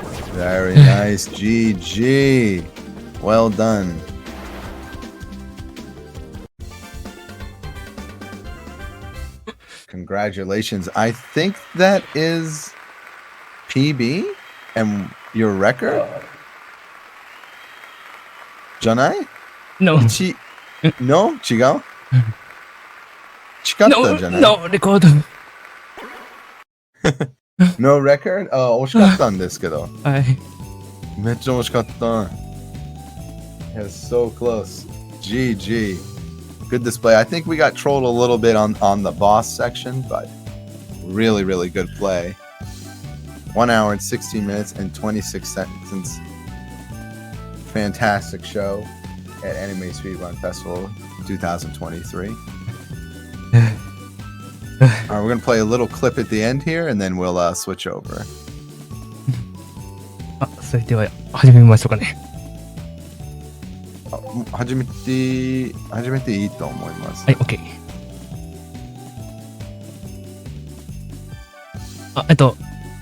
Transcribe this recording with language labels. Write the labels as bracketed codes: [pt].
[en] Very nice. GG. Well done. Congratulations. I think that is PB and your record? [ja] Janai? [en] No. No? [ja] 違う近かったんじゃない [en] No record. No record? [ja] 惜しかったんですけど。はい。めっちゃ惜しかった。 [en] It was so close. GG. Good display. I think we got trolled a little bit on the boss section, but really, really good play. 1 hour and 16 minutes and 26 seconds. Fantastic show at Anime Speedrun Festival 2023. Alright, we're going to play a little clip at the end here, and then we'll switch over. [ja] それでは始めましょうかね。始めていいと思います。はい、OK。